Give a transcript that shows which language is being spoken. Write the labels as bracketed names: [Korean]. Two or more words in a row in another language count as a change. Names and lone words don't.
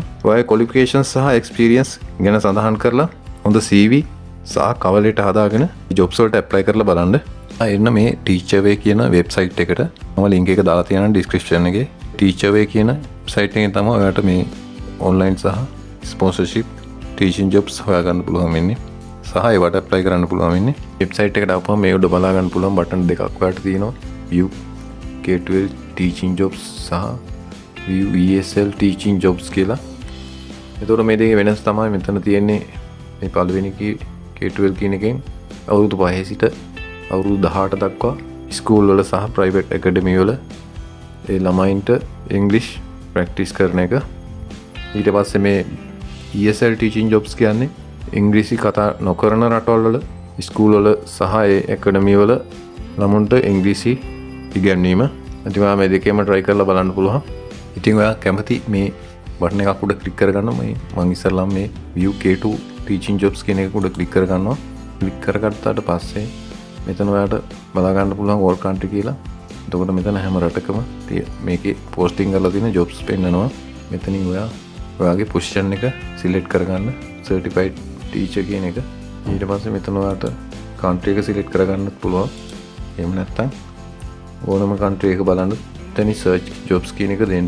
[Sinhala] ඔයාගේ ක්වොලිෆිකේෂන්ස් සහ එක්ස්පීරියන්ස් ගැන සඳහන් කරලා හොඳ CV සහ [English] cover letter [Sinhala] හදාගෙන ජොබ්ස් වලට ඇප්ලයි කරලා බලන්න. එන්න මේ Teacherway කියන වෙබ්සයිට් එකට මම link එක දාලා තියෙනවා description එකේ. Teacherway කියන වෙබ්සයිට් එකෙන් තමයි ඔයාලට මේ online සහ [English] sponsorship teaching jobs [Sinhala] හොයාගන්න පුළුවන් වෙන්නේ. සහ ඒවට apply කරන්න පුළුවන් වෙන්නේ. වෙබ්සයිට් එකට ආපුවම මේ උඩ බලා ගන්න පුළුවන් බටන් දෙකක් ඔයාලට තියෙනවා. [English] view K12 teaching jobs සහ view ESL teaching jobs කියලා. [Sinhala] ඒතකොට මේ දෙකේ වෙනස තමයි මෙතන තියෙන්නේ. මේ පළවෙනි K12 කියන එකෙන් අවුරුදු 5 සිට අවුරුදු 18 දක්වා ස්කූල් වල සහ [English] private academy [Sinhala] වල ඒ ළමයින්ට ඉංග්‍රීසි ප්‍රැක්ටිස් කරන එක. ඊට පස්සේ මේ [English] ESL teaching jobs [Sinhala] කියන්නේ ඉංග්‍රීසි කතා නොකරන රටවල් වල ස්කූල් වල සහ ඒ ඇකඩමි වල ළමුන්ට ඉංග්‍රීසි ඉගැන්වීම. ඉතින් ඔයා මේ දෙකේම try කරලා බලන්න පුළුවන්. ඉතින් ඔයා කැමති මේ බටන් එකක් උඩ ක්ලික් කරගන්න. මම ඉස්සරළම මේ [English] view K2 teaching jobs [Sinhala] කියන එක උඩ ක්ලික් කරගන්නවා. ක්ලික් කරගත්තාට පස්සේ මෙතන ඔයාට බලා ගන්න පුළුවන් [English] all country [Sinhala] කියලා. එතකොට මෙතන හැම රටකම මේකේ posting කරලා තියෙන jobs පෙන්නනවා. මෙතනින් ඔයාගේ position එක select කරගන්න. [English] certified teacher [Sinhala] කියන එක. ඊට පස්සේ මෙතන ඔයාට country එක select කරගන්නත් පුළුවන්. එහෙම නැත්නම් ඕනම country එක බලන්න එතන [English] search jobs [Sinhala] කියන එක දෙන්න.